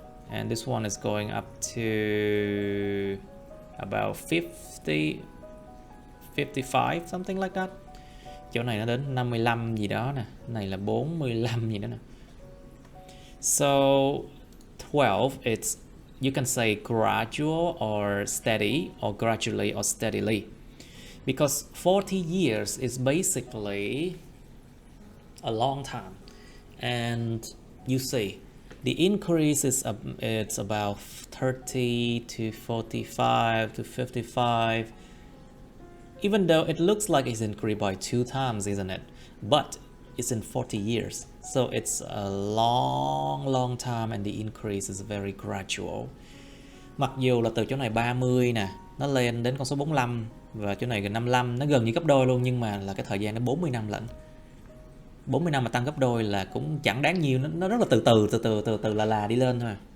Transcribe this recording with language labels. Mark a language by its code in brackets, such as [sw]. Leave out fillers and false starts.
[en] And this one is going up to about 50, 55, something like that. [vi] Chỗ này nó đến 55 gì đó nè, này là 45 gì đó nè. [en] So 12, it's, you can say gradual or steady, or gradually or steadily, because 40 years is basically a long time. And you see the increase is it's about 30 to 45 to 55, even though it looks like it's increased by 2 times, isn't it? But it's in 40 years. So it's a long time, and the increase is very gradual. [vi] Mặc dù là từ chỗ này 30 nè, nó lên đến con số 45, và chỗ này gần 55, nó gần như gấp đôi luôn, nhưng mà là cái thời gian nó 40 năm lận. 40 năm mà tăng gấp đôi là cũng chẳng đáng nhiều, nó rất là từ từ là đi lên thôi.